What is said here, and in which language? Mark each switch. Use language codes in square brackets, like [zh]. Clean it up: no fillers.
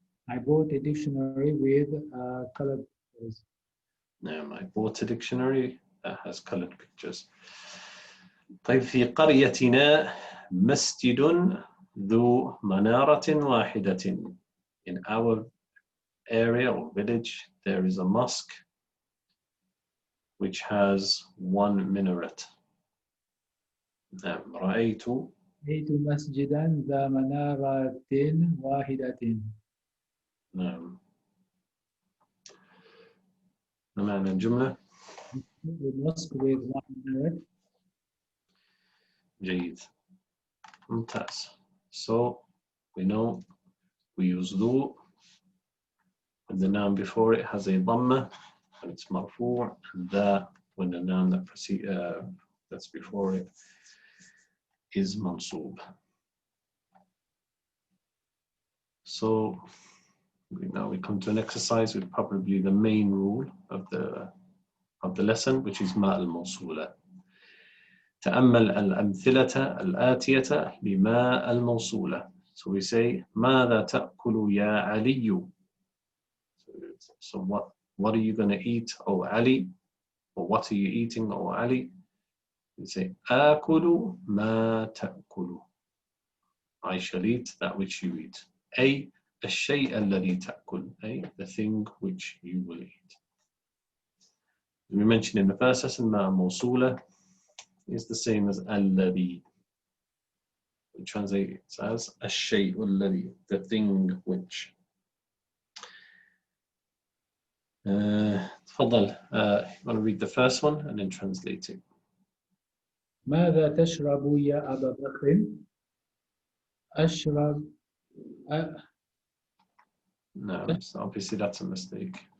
[en] I bought a dictionary with colored pictures. [ar] نعم. [en] I bought a dictionary that has colored pictures. [ar] طيب في قريتنا مسجد ذو منارة واحدة. [en] In our area or village there is a mosque which has one minaret. [ar] نعم. رأيت مسجدا ذا منارة واحدة. نعم. ما معنى الجملة؟ [en] mosque with one minaret. [ar] جيد. ممتاز. [en] So we know we use ذو when the noun before it has a dhamma and it's marfu', and that when the noun that that's before it is mansoob. So now we come to an exercise with probably the main rule of the lesson, which is ما الموصولة. [ar] تأمل الأمثلة الآتية لما الموصولة. [en] So we say [ar] ماذا تأكل يا علي. [en] So what are you going to eat, O Ali? Or what are you eating, O Ali? You say [ar] آكل ما تأكل. [en] I shall eat that which you eat. [ar] أي الشيء الذي تأكل. [en] أي the thing which you will eat. We mentioned in the first lesson ما موصولة is the same as الذي. We translate it as [ar] الشيء الذي, [en] the thing which. [ar] تفضل. [en] You want to read the first one and then translate it. [ar] ماذا تشرب يا أبا بكر؟ أشرب [en] No, so obviously that's a mistake.